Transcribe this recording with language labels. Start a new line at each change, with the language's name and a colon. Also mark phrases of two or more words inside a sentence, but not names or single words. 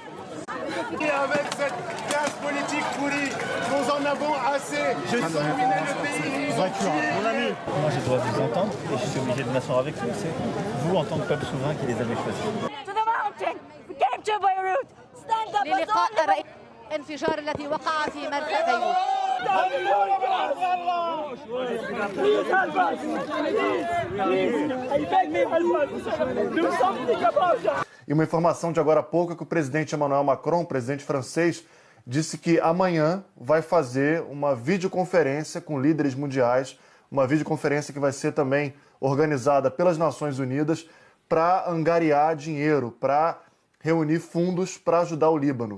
French: Et avec cette classe politique pourrie, nous en avons assez. Je sanguinais le pays. Mon ami. Moi, je dois vous entendre et je suis obligé de m'asseoir avec vous. C'est vous, en tant que peuple souverain, qui les avez choisis.
English: To the mountain. We came to Beirut. Stand up.
Arabic: للقاء الانفجار الذي وقع في مرفأ بيروت.
Portuguese: E uma informação de agora há pouco é que o presidente Emmanuel Macron, presidente francês, disse que amanhã vai fazer uma videoconferência com líderes mundiais, uma videoconferência que vai ser também organizada pelas Nações Unidas para angariar dinheiro, para reunir fundos para ajudar o Líbano.